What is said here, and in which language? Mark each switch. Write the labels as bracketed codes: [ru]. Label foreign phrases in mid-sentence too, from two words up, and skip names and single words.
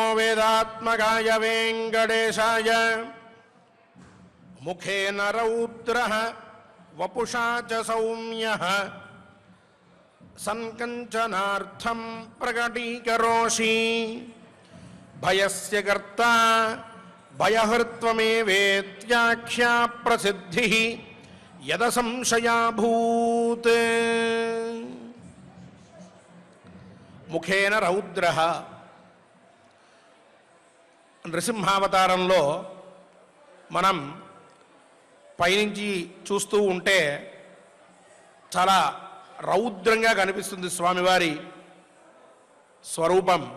[sa] वेदात्मकाय वेङ्कटेशाय मुखेन रौद्रः वपुषा च सौम्यः सन्कञ्चनार्थं प्रकटीकरोषि भयस्य कर्ता भयहर्त्वमेवेत्याख्या प्रसिद्धिः यदसंशयाभूत् ముఖేన రౌద్ర. [te] నృసింహావతారంలో మనం పైనుంచి చూస్తూ ఉంటే చాలా రౌద్రంగా కనిపిస్తుంది స్వామివారి స్వరూపం.